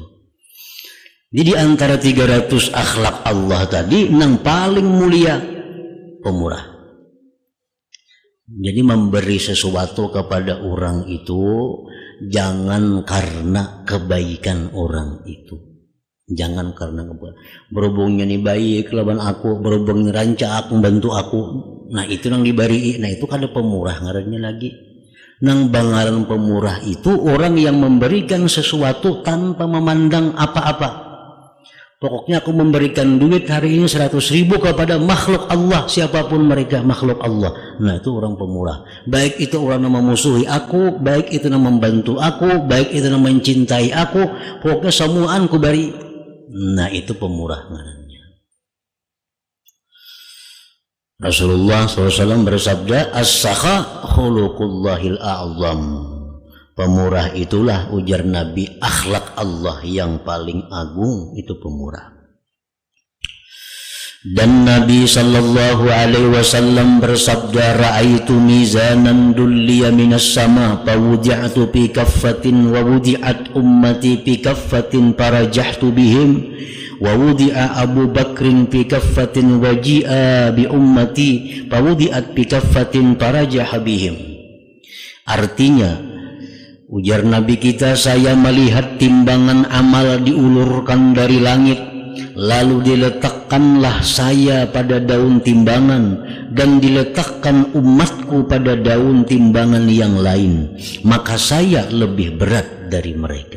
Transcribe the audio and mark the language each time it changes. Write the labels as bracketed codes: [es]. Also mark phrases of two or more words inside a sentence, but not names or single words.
[id] Jadi antara 300 akhlak Allah tadi yang paling mulia pemurah. Jadi memberi sesuatu kepada orang itu jangan karena kebaikan orang itu. [bjn] Jangan karena berhubungnya nih baik lawan aku, berhubungnya rancak membantu aku. Nah itu nang diberi, nah itu kan ada pemurah ngarannya lagi. Nang bangaran pemurah itu orang yang memberikan sesuatu tanpa memandang apa-apa. [id] Pokoknya aku memberikan duit hari ini 100.000 kepada makhluk Allah, siapapun mereka makhluk Allah. Nah itu orang pemurah. Baik itu orang yang memusuhi aku, baik itu yang membantu aku, baik itu yang mencintai aku, pokoknya semuaan ku beri. Nah itu pemurah ngarannya. Rasulullah SAW bersabda, [ar] السخاء خلق الله الأعظم. [id] Pemurah itulah, ujar Nabi, akhlak Allah yang paling agung, itu pemurah. Dan Nabi [ar] صلى الله عليه وسلم bersabda, رأيت ميزانا دلي من السماء فوضعت في كفة ووضعت أمتي في كفة فرجحت بهم ووضع أبو بكر في كفة وجيء بأمتي فوضعت في كفة فرجح بهم. [id] Artinya, ujar Nabi kita, saya melihat timbangan amal diulurkan dari langit, lalu diletakkanlah saya pada daun timbangan dan diletakkan umatku pada daun timbangan yang lain, maka saya lebih berat dari mereka.